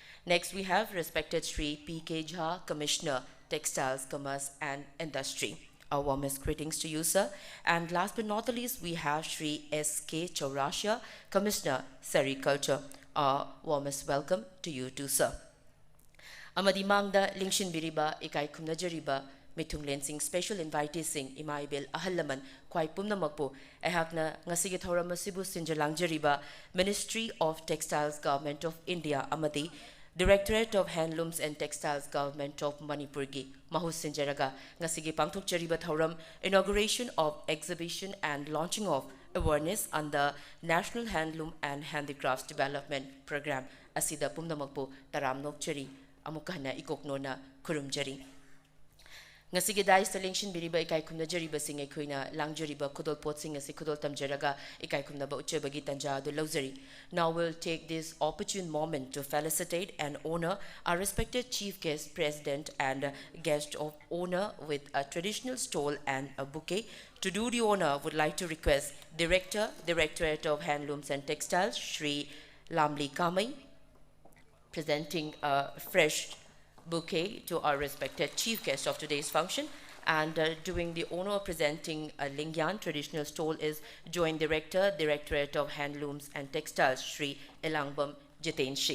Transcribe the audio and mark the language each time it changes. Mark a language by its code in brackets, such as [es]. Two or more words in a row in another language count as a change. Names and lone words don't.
[en] Next, we have respected Shri P.K. Jha, Commissioner, Textiles, Commerce and Industry. Our warmest greetings to you, sir. And last but not the least, we have Shri S.K. Chaurashia, Commissioner, Sericulture. Our warmest welcome to you too, sir. [mni] Amadi mangda lingshin biriba ikai kumnajariba mitunglen [en] special invitees [mni] sing imaibel ahalaman kwai pumnamakpo ehakna ngasigi thoramasibu sinjalangjariba Ministry of Textiles Government of India amadi Directorate of Handlooms and Textiles Government of Manipur gi mahus sinjaraga ngasigi pangthokjariba thoram [en] inauguration of exhibition and launching of awareness under National Handloom and Handicrafts Development Program [mni] asida pumnamakpo taramnokchari amukana ikoknona kurumjari ngasigi dais selection biriba ikai kumna jariba sing ekoina langjariba kudol pot sing asi kudol tamjaraga ikai kumna ba uchebagi tanja do lozari. [en] Now we'll take this opportune moment to felicitate and honor our respected chief guest, president and guest of honor with a traditional stole and a bouquet. To do the honor, would like to request Director, Directorate of Handlooms and Textiles, Shri Lamli Kamai, presenting a fresh bouquet to our respected chief guest of today's function, and doing the honor of presenting a Lingyan traditional stole is Joint Director, Directorate of Handlooms and Textiles, Shri Elangbam Jiten Singh.